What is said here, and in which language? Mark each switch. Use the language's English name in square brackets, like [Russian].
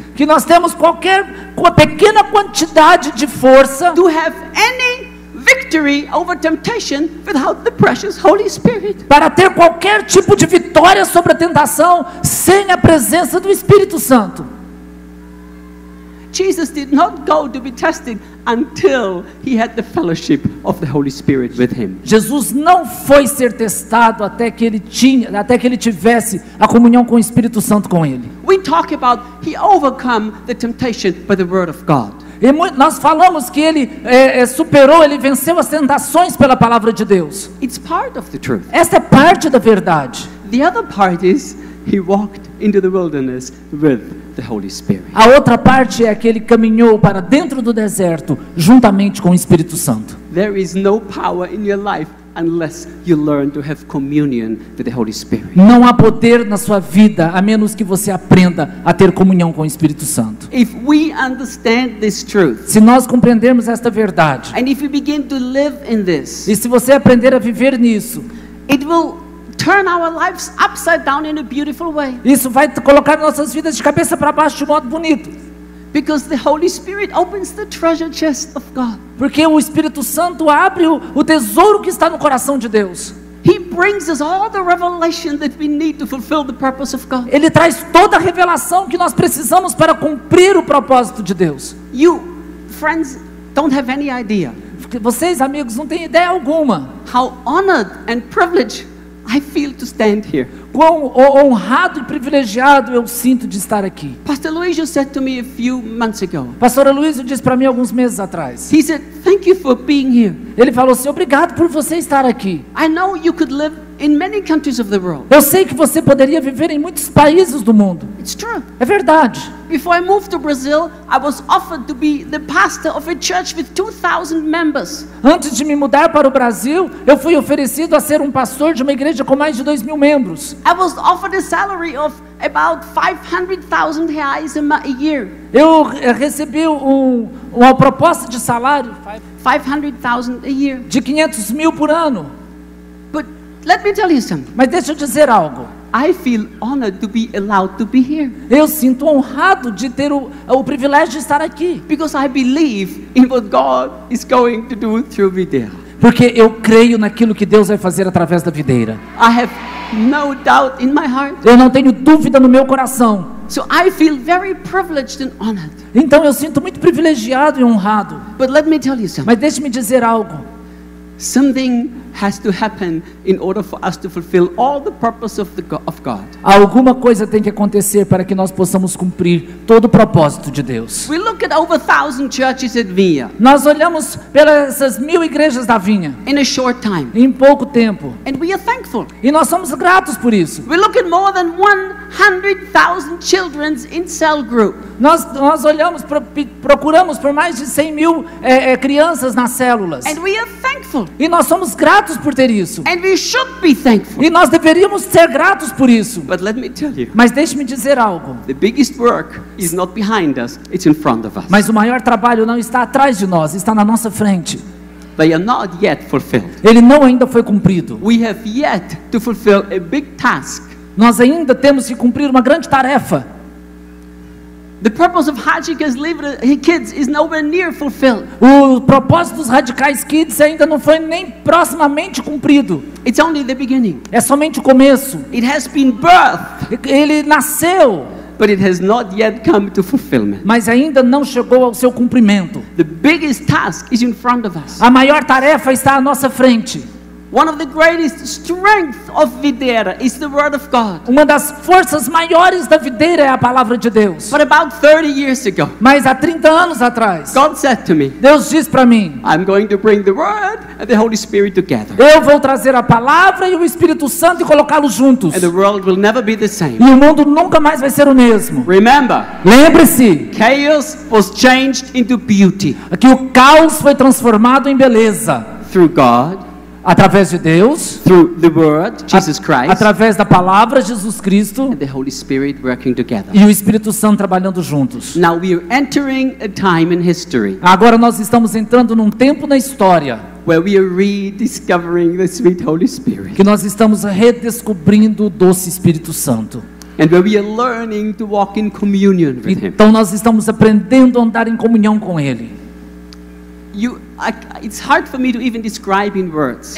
[Portuguese] Que nós temos uma pequena quantidade de força. [English] To have any victory over temptation without the precious Holy Spirit. [Portuguese] Para ter qualquer tipo de vitória sobre a tentação sem a presença do Espírito Santo. [English] Jesus did not go to be tested until he had the fellowship of the Holy Spirit with him. [Portuguese] Jesus não foi ser testado até que ele tivesse a comunhão com o Espírito Santo com ele. [English] We talk about he overcome the temptation by the word of God. [Portuguese] E nós falamos que ele superou, ele venceu as tentações pela palavra de Deus. [English] It's part of the truth. [Portuguese] Esta é parte da verdade. [English] The other part is he walked into the wilderness with the Holy Spirit. [Portuguese] A outra parte é que ele caminhou para dentro do deserto juntamente com o Espírito Santo. [English] There is no power in your life unless you learn to have communion with the Holy Spirit. [Portuguese] Não há poder na sua vida a menos que você aprenda a ter comunhão com o Espírito Santo. [English] If we understand this truth, [Portuguese] se nós compreendermos esta verdade, [English] and if we begin to live in this, [Portuguese] e se você aprender a viver nisso, [English] it will turn our lives upside down in a beautiful way. [Portuguese] Isso vai colocar nossas vidas de cabeça para baixo de modo bonito. [English] Because the Holy Spirit opens the treasure chest of God. [Portuguese] Porque o Espírito Santo abre o tesouro que está no coração de Deus. [English] He brings us all the revelation that we need to fulfill the purpose of God. [Portuguese] Ele traz toda a revelação que nós precisamos para cumprir o propósito de Deus. [English] You, friends, don't have any idea. [Portuguese] Vocês, amigos, não têm ideia alguma. [English] How honored and privileged I feel to stand here. [Portuguese] Quão honrado e privilegiado eu sinto de estar aqui. [English] Pastor Luizio said to me a few months ago. [Portuguese] Pastor Luizio disse para mim alguns meses atrás. [English] He said, "Thank you for being here." [Portuguese] Ele falou assim: obrigado por você estar aqui. [English] I know you could live in many countries of the world. [Portuguese] Eu sei que você poderia viver em muitos países do mundo. [English] It's true. [Portuguese] É verdade. [English] Before I moved to Brazil, I was offered to be the pastor of a church with 2,000 members. [Portuguese] Antes de me mudar para o Brasil, eu fui oferecido a ser um pastor de uma igreja com mais de 2.000 membros. [English] I was offered a salary of about 500,000 reais a year. [Portuguese] Eu recebi uma proposta de salário [English] 500,000 a year. [Portuguese] de 500 mil por ano. [English] But let me tell you something. [Portuguese] Mas deixa eu dizer algo. [English] I feel honored to be allowed to be here [Portuguese] Eu sinto honrado de ter o privilégio de estar aqui. [English] because I believe in what God is going to do through Videira. [Portuguese] Porque eu creio naquilo que Deus vai fazer através da videira. [English] I have no doubt in my heart. [Portuguese] Eu não tenho dúvida no meu coração. [English] So I feel very privileged and honored. [Portuguese] Então eu sinto muito privilegiado e honrado. [English] But let me tell you something. [Portuguese] Mas deixe-me dizer algo. [English] Something has to happen in order for us to fulfill all the purpose of God. [Portuguese] Alguma coisa tem que acontecer para que nós possamos cumprir todo o propósito de Deus. [English] We look at over 1,000 churches at Via [Portuguese] Nós olhamos pelas essas 1.000 igrejas da vinha [English] in a short time, [Portuguese] em pouco tempo. [English] and we are thankful. [Portuguese] E nós somos gratos por isso. [English] We look at more than 100,000 children in cell group. [Portuguese] Nós olhamos, procuramos por mais de 100.000 crianças nas células. [English] And we are thankful. [Portuguese] E nós somos gratos por ter isso. [English] And we should be thankful. [Portuguese] E nós deveríamos ser gratos por isso. [English] But let me tell you, [Portuguese] Mas deixe-me dizer algo. [English] the biggest work is not behind us, it's in front of us. [Portuguese] Mas o maior trabalho não está atrás de nós, está na nossa frente. [English] They are not yet fulfilled. [Portuguese] Ele não ainda foi cumprido. [English] We have yet to fulfill a big task. [Portuguese] Nós ainda temos que cumprir uma grande tarefa. [English] The purpose of Hajika's kids is nowhere near fulfilled. [Portuguese] O propósito dos Radicais Kids ainda não foi nem proximamente cumprido. [English] It's only the beginning. [Portuguese] É somente o começo. [English] It has been birthed, [Portuguese] Ele nasceu, [English] but it has not yet come to fulfillment. [Portuguese] mas ainda não chegou ao seu cumprimento. [English] The biggest task is in front of us. [Portuguese] A maior tarefa está à nossa frente. [English] One of the greatest strengths of Videira is the Word of God. [Portuguese] Uma das forças maiores da videira é a palavra de Deus. [English] But about 30 years ago, [Portuguese] Mas há 30 anos atrás, [English] God said to me, [Portuguese] Deus disse para mim: [English] I'm going to bring the Word and the Holy Spirit together. [Portuguese] eu vou trazer a palavra e o Espírito Santo e colocá-los juntos. [English] And the world will never be the same. [Portuguese] E o mundo nunca mais vai ser o mesmo. [English] Remember, [Portuguese] Lembre-se [English] chaos was changed into beauty [Portuguese] que o caos foi transformado em beleza. [English] through God, [Portuguese] Através de Deus, [English] through the Word, Jesus Christ, [Portuguese] através da palavra Jesus Cristo [English] and the Holy Spirit working together. [Portuguese] e o Espírito Santo trabalhando juntos. [English] Now we are entering a time in history [Portuguese] Agora nós estamos entrando num tempo na história [English] where we are rediscovering the sweet Holy Spirit, [Portuguese] que nós estamos redescobrindo o doce Espírito Santo. [English] and where we are learning to walk in communion with Him. [Portuguese] Então nós estamos aprendendo a andar em comunhão com Ele. [English] It's hard for me to even describe in words.